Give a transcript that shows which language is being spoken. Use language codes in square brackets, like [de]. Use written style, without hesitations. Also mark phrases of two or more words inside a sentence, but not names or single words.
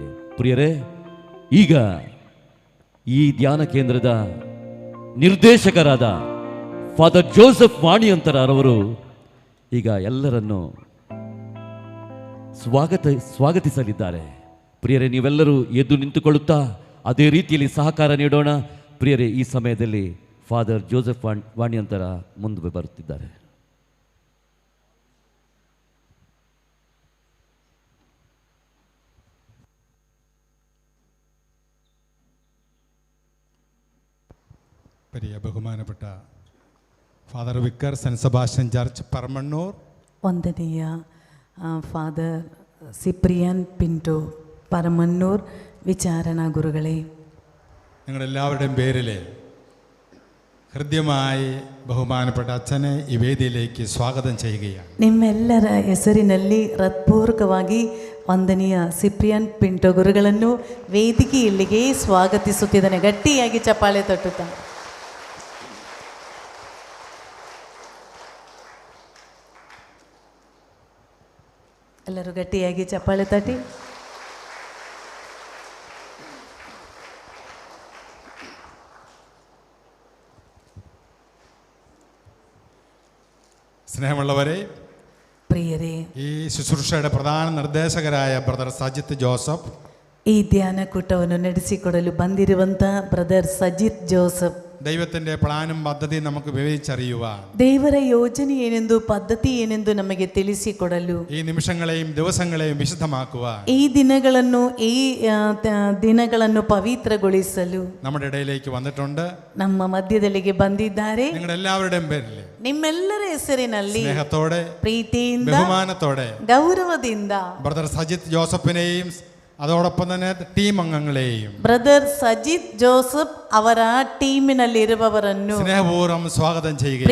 [kn] ಪ್ರಿಯರೇ, ಈಗ ಈ ಧ್ಯಾನ ಕೇಂದ್ರದ ನಿರ್ದೇಶಕರಾದ ಫಾದರ್ ಜೋಸೆಫ್ ವಾಣಿಯಂತರವರು ಈಗ ಎಲ್ಲರನ್ನು ಸ್ವಾಗತಿಸಲಿದ್ದಾರೆ. ಪ್ರಿಯರೇ, ನೀವೆಲ್ಲರೂ ಎದ್ದು ನಿಂತುಕೊಳ್ಳುತ್ತಾ ಅದೇ ರೀತಿಯಲ್ಲಿ ಸಹಕಾರ ನೀಡೋಣ. ಪ್ರಿಯರೇ, ಈ ಸಮಯದಲ್ಲಿ ಫಾದರ್ ಜೋಸೆಫ್ ವಾಣಿಯಂತರ ಮುಂದೆ ಬರುತ್ತಿದ್ದಾರೆ. [ml] പ്രിയ ബഹുമാനപ്പെട്ട ഫാദർ വിക്കർ സെൻറ്റ് സെബാസ്റ്റ്യൻ ചർച്ച് പറമണ്ണൂർ, [kn] ವಂದನೀಯ ಫಾದರ್ ಸಿಪ್ರಿಯನ್ ಪಿಂಟೋ ಪರಮನ್ನೂರ್ [ml] വിചാരണ ഗുരുകളെ, നിങ്ങളെല്ലാവരുടെയും പേരിൽ ഹൃദ്യമായി ബഹുമാനപ്പെട്ട അച്ഛനെ ഈ വേദിയിലേക്ക് സ്വാഗതം ചെയ്യുകയാണ്. [kn] ನಿಮ್ಮೆಲ್ಲರ ಹೆಸರಿನಲ್ಲಿ ಹೃತ್ಪೂರ್ವಕವಾಗಿ ವಂದನೀಯ ಸಿಪ್ರಿಯನ್ ಪಿಂಟೋ ಗುರುಗಳನ್ನು ವೇದಿಕೆಯಲ್ಲಿಗೆ ಸ್ವಾಗತಿಸುತ್ತಿದ್ದಾನೆ. ಗಟ್ಟಿಯಾಗಿ ಚಪ್ಪಾಳೆ ತಟ್ಟುತ್ತಾ. ಎಲ್ಲರೂ ಗಟ್ಟಿಯಾಗಿ ಚಪ್ಪಾಳೆ ತಟ್ಟಿ. [ml] സ്നേഹമുള്ളവരെ, [kn] ಪ್ರಿಯರೇ, [ml] ഈ ശുശ്രൂഷയുടെ പ്രധാന നിർദ്ദേശകരായ ബ്രദർ സജിത്ത് ജോസഫ്, [kn] ಈ ಧ್ಯಾನ ಕೂಟವನ್ನು ನಡೆಸಿಕೊಡಲು ಬಂದಿರುವಂಥ ಬ್ರದರ್ ಸಜಿತ್ ಜೋಸಫ್ [ml] ദൈവത്തിൻ്റെ പ്ലാനും പദ്ധതിയും നമുക്ക് വിവരിച്ചറിയുവാൻ, [kn] ದೇವರ ಯೋಜನೆ ಏನೆಂದು ಪದ್ಧತಿ ಏನೆಂದು ನಮಗೆ ತಿಳಿಸಿಕೊಡಲು, [ml] ഈ നിമിഷങ്ങളെയും ദിവസങ്ങളെയും വിശുദ്ധമാക്കുവാൻ, [kn] ಈ ದಿನಗಳನ್ನು ಪವಿತ್ರಗೊಳಿಸಲು [ml] നമ്മുടെ ഇടയിലേക്ക് വന്നിട്ടുണ്ട്. [kn] ನಮ್ಮ ಮಧ್ಯದಲ್ಲಿಗೆ ಬಂದಿದ್ದಾರೆ. [ml] നിങ്ങളുടെ എല്ലാവരുടെയും പേരിൽ [kn] ನಿಮ್ಮೆಲ್ಲರ ಹೆಸರಿನಲ್ಲಿ [ml] സ്നേഹത്തോടെ [kn] ಪ್ರೀತಿಯಿಂದ [ml] ബഹുമാനത്തോടെ [kn] ಗೌರವದಿಂದ [ml] ബ്രദർ സജിത്ത് ജോസഫിനെയും അതോടൊപ്പം തന്നെ ടീം അംഗങ്ങളെയും [kn] ಬ್ರದರ್ ಸಜಿತ್ ಜೋಸೆಫ್ ಅವರ ಟೀಮಿನಲ್ಲಿರುವವರನ್ನು [ml] സ്നേഹപൂർവം സ്വാഗത ചെയ്യുകയാണ്.